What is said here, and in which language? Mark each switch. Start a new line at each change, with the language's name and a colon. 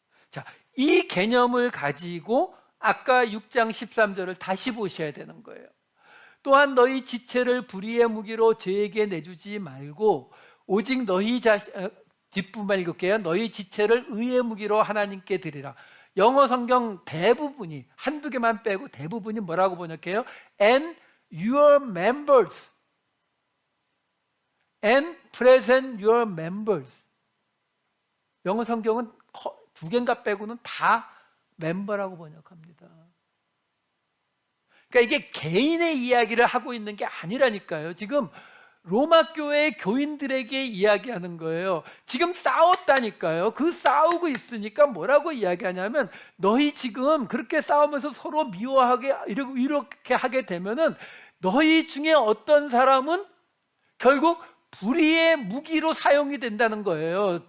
Korean: 자, 이 개념을 가지고 아까 6장 13절을 다시 보셔야 되는 거예요. 또한 너희 지체를 불의의 무기로 죄에게 내주지 말고 오직 너희 뒷부분 읽을게요. 너희 지체를 의의 무기로 하나님께 드리라. 영어 성경 대부분이, 한두 개만 빼고 대부분이 뭐라고 번역해요?
English: And your members and present your members.
Korean: 영어 성경은 두 개인가 빼고는 다 멤버라고 번역합니다. 그러니까 이게 개인의 이야기를 하고 있는 게 아니라니까요. 지금 로마 교회 교인들에게 이야기하는 거예요. 지금 싸웠다니까요. 그 싸우고 있으니까 뭐라고 이야기하냐면 너희 지금 그렇게 싸우면서 서로 미워하게 이렇게 하게 되면은 너희 중에 어떤 사람은 결국 불의의 무기로 사용이 된다는 거예요.